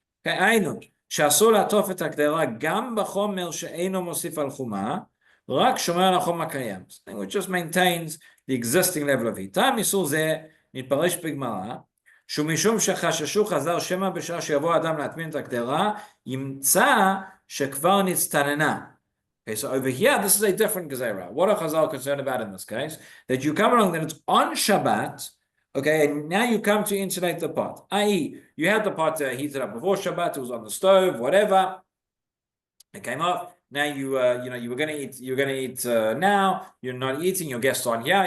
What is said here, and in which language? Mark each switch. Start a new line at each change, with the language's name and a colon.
Hebrew: Okay, היינו, שאסור לעטוף את הקדרה גם בחומר שאינו מוסיף על חומה, רק שומר על החום הקיים.
English: Which just maintains the existing level of heat.
Hebrew: טעם איסור זה נתפרש בגמרא, שמשום שחששו חז"ל שמא בשעה שיבוא אדם להטמין את הקדרה, ימצא שכבר נצטננה.
English: Okay, so over here, this is a different gezerah. What are Chazal concerned about in this case? That you come along, that it's on Shabbat, okay, and now you come to insulate the pot. I.e., you had the pot heated up before Shabbat, it was on the stove, whatever. It came off. Now you were going to eat. You're going to eat now. You're not eating. Your guests aren't here.